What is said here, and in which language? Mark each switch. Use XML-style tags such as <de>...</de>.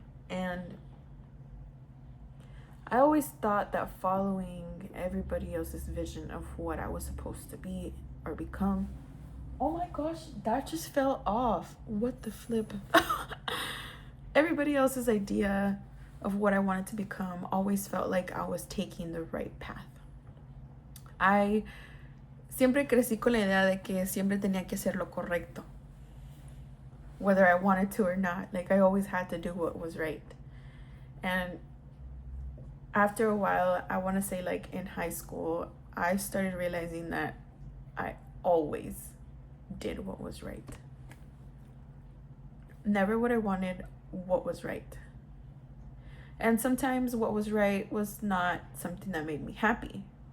<en>And I always thought that following everybody else's vision of what I was supposed to be or become. Oh my gosh, that just fell off. What the flip? Everybody else's idea of what I wanted to become always felt like I was taking the right path.</en> <es>I siempre crecí con la idea de que siempre tenía que hacer lo correcto,</es> <en>whether I wanted to or not. Like I always had to do what was right. And after a while, I want to say like in high school, I started realizing that I always did what was right. Never what I wanted, what was right. And sometimes what was right was not something that made me happy.</en>